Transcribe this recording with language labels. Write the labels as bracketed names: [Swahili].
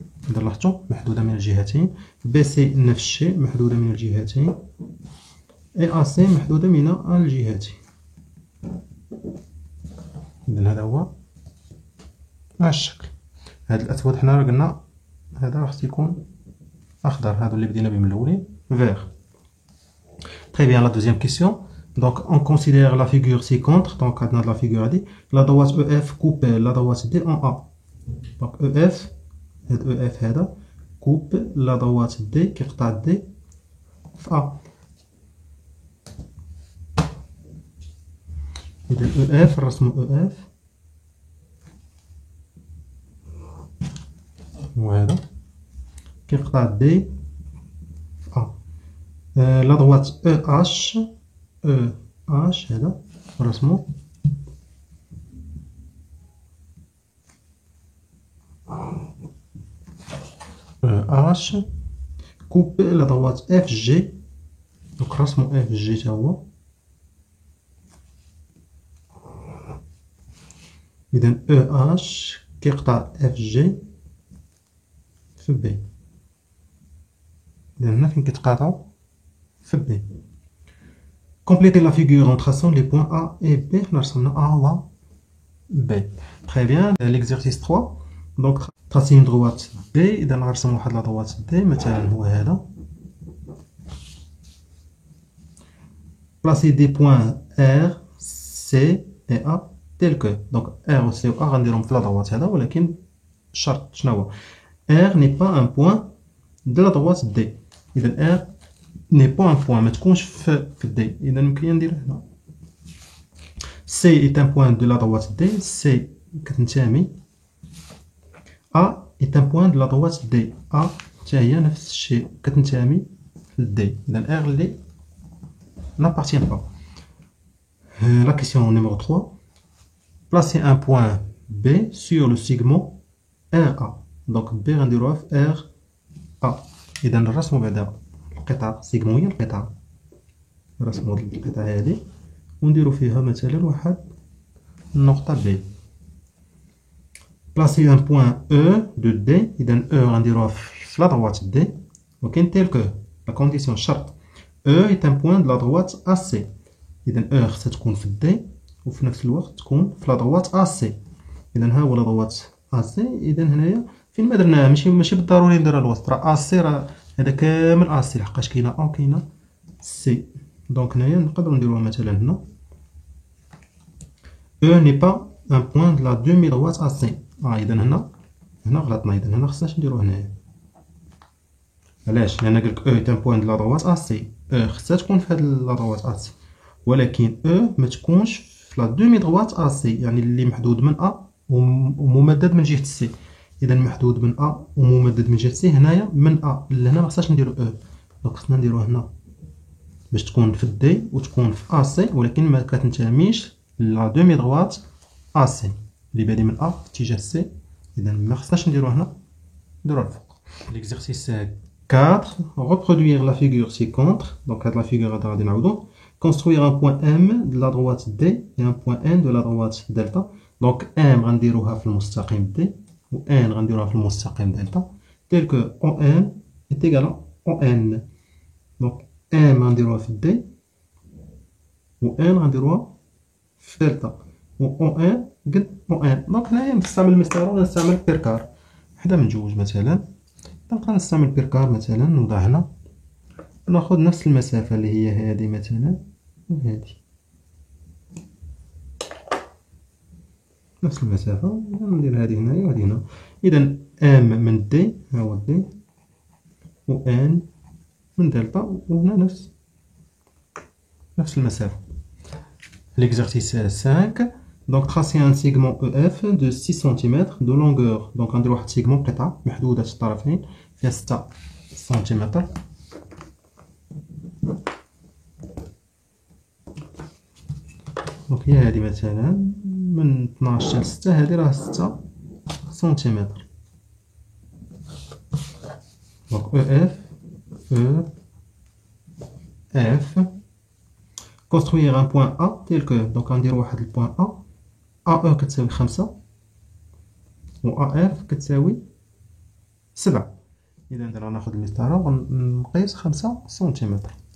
[Arabic] إذا لاحظتوا محدودة من الجهتين. بي سي نفس الشيء محدودة من الجهتين. اي أ سي محدودة من الجهتين. إذا هذا هو الشكل. هاد الأسود حنا قلنا هذا خص يكون أخضر، هادو اللي بدينا بهم الأولين vert. [French] Très bien, la deuxième question. Donc on considère la figure ci-contre. Donc [Arabic] عندنا [French] la figure [Arabic] هادي [French] la droite EF coupe la droite D en A. Donc EF هاد EF هذا coupe la droite D [Arabic] كيقطع D في A. إذا EF نرسمو EF وهذا كيقطع دي في أ. لا droite EH EH هذا نرسمو EH كوب لا droite FG. دونك نرسمو FG تا هو. إذا EH كيقطع FG في B. إذا هنا فين كيتقاطعو في B. [French] Complétez la figure en traçant les points A et B. [Arabic] حنا رسمنا A و B. [French] Très bien. L'exercice 3. Donc tracez une droite B. [Arabic] إذا غنرسم واحد لا droite D مثلا هو هذا. [French] Placez des points R, C et A tels que. [Arabic] Donc R و C و A غنديرهم في لا droite هذا، ولكن الشرط شنو هو؟ [French] R n'est pas un point de la droite D. [Arabic] إذا [French] R n'est pas un point، [Arabic] ما تكونش في D. إذا يمكن ندير هنا [French] C est un point de la droite D. [Arabic] C كتنتمي. [French] A est un point de la droite D. [Arabic] A حتى هي نفس الشيء كتنتمي ل D. إذا R اللي [French] n'appartient pas. La question numéro 3. Placez un point B sur le segment RA. [Arabic] دونك بي غنديروها في ار ا. اذا نرسمو بعدا القطعه سيغمون، هي القطعه نرسمو هاد القطعه هادي ونديرو فيها مثلا واحد النقطه بي. [French] Placez un point E de D. [Arabic] إذا E غنديروها في في لا droite D وكاين tel que la condition الشرط [French] E est un point de la droite AC. [Arabic] إذا E خصها تكون في D وفي نفس الوقت تكون في لا droite AC. إذا ها هو لا droite AC. إذا هنايا فين ما درناها ماشي بالضروري نديرها الوسط، راه AC راه هذا كامل AC لحقاش كاينة A وكاينة C. دونك هنايا نقدروا نديروها مثلا هنا [French] E n'est pas un point de la demi-droite AC. [Arabic] إذا هنا غلطنا، إذا هنا خصناش نديرو هنايا. علاش؟ لأن قالك [French] E est un point de la droite AC. [Arabic] E خصها تكون في هاد لا droite AC، ولكن E ما تكونش في لا دومي droite AC، يعني اللي محدود من A وممدد من جهة C. إذا محدود من A وممدد من جهة C هنايا من A لهنا ما خصناش نديرو E. دونك خصنا نديرو هنا باش تكون في D وتكون في AC، ولكن ما كتنتميش لا دومي droite AC اللي بادي من A في اتجاه C. إذا ما خصناش نديرو هنا، نديرو الفوق. [French] L'exercice 4, reproduire la figure ci-contre. Donc, la figure construire un point M de la droite D et un point N de la droite delta. [Arabic] Donc, M غنديروها في المستقيم D و N غنديروها في المستقيم delta, [French] tel que OM est égal à ON. [Arabic] Donc, M غنديروها في D و N غنديروها في delta و ON قد ON. Donc, هنايا نستعمل المسطرة ولا نستعمل بيركار، وحدة من جوج مثلا. نبقى نستعمل بيركار مثلا، نوضع هنا ناخذ نفس المسافة اللي هي هذه مثلا وهذه نفس المسافة، ندير هذه هنايا وهذه هنا. إذا ام من دي، ها هو دي، و ان من دلتا، وهنا نفس المسافة. [French] L'exercice 5. Donc tracer un segment EF de 6 cm de longueur. [Arabic] Donc غندير واحد سيغمون قطعة محدودة الطرفين فيها 6 سنتيمتر. دونك هي هادي مثلا من 12 حتى 6، هادي راه 6 سنتيمتر. [French] دونك EF construire un point A tel que. [Arabic] دونك غندير واحد البوان A AE كتساوي 5 و AF كتساوي 7. إذا دابا ناخد المسطرة ونقيس 5 سنتيمتر.